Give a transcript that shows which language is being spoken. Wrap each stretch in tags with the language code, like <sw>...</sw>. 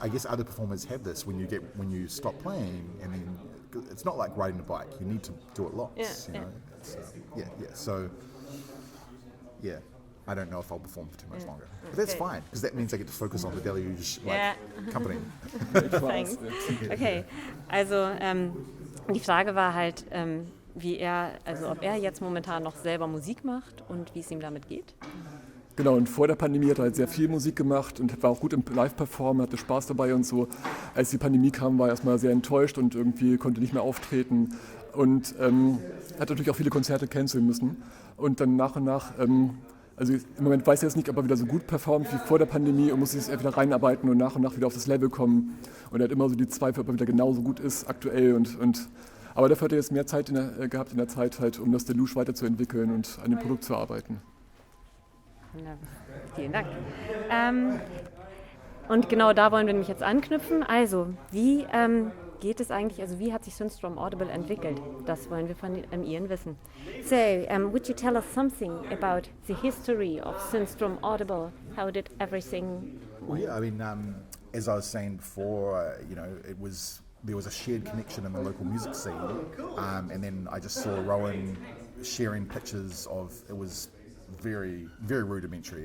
<en>I guess other performers have this when you stop playing, and then it's not like riding a bike. You need to do it lots. So I don't know if I'll perform for too much longer, but that's fine because that means I get to focus on the Deluge company. Thanks.</en> <de>Okay, also die Frage war halt, ob er jetzt momentan noch selber Musik macht und wie es ihm damit geht. Genau, und vor der Pandemie hat er halt sehr viel Musik gemacht und war auch gut im Live-Performen, hatte Spaß dabei und so. Als die Pandemie kam, war er erstmal sehr enttäuscht und irgendwie konnte nicht mehr auftreten und hat natürlich auch viele Konzerte canceln müssen. Und dann nach und nach, also im Moment weiß er jetzt nicht, ob er wieder so gut performt wie vor der Pandemie und muss sich jetzt wieder reinarbeiten und nach wieder auf das Level kommen. Und er hat immer so die Zweifel, ob er wieder genauso gut ist aktuell aber dafür hat er jetzt mehr Zeit gehabt in der Zeit halt, um das Deluge weiterzuentwickeln und an dem Produkt zu arbeiten. Na, vielen Dank. Und genau da wollen wir nämlich jetzt anknüpfen. Also, wie geht es eigentlich, also wie hat sich Synthstrom Audible entwickelt? Das wollen wir von Ian wissen.</de> <en>So, would you tell us something about the history of Synthstrom Audible? How did everything... Well, yeah, I mean, as I was saying before, there was a shared connection in the local music scene, and then I just saw Rowan sharing pictures of, it was very, very rudimentary.</en>